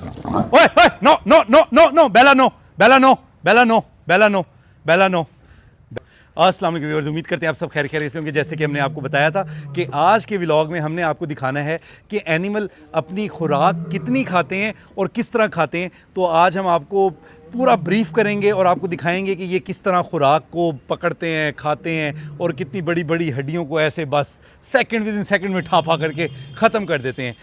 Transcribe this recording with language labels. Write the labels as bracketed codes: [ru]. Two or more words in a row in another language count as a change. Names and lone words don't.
[ur] ओए ओए नो नो नो नो नो बेला नो बेला नो बेला नो बेला नो बेला नो। اسلام علیکم ویورز، امید کرتے ہیں آپ سب خیر خیریت سے ہوں گے. جیسے کہ ہم نے آپ کو بتایا تھا کہ آج کے ولاگ میں ہم نے آپ کو دکھانا ہے کہ اینیمل اپنی خوراک کتنی کھاتے ہیں اور کس طرح کھاتے ہیں. تو آج ہم آپ کو پورا بریف کریں گے اور آپ کو دکھائیں گے کہ یہ کس طرح خوراک کو پکڑتے ہیں، کھاتے ہیں اور کتنی بڑی بڑی ہڈیوں کو ایسے بس [en] second with in second [ur] میں ٹھاپا کر کے ختم کر دیتے ہیں.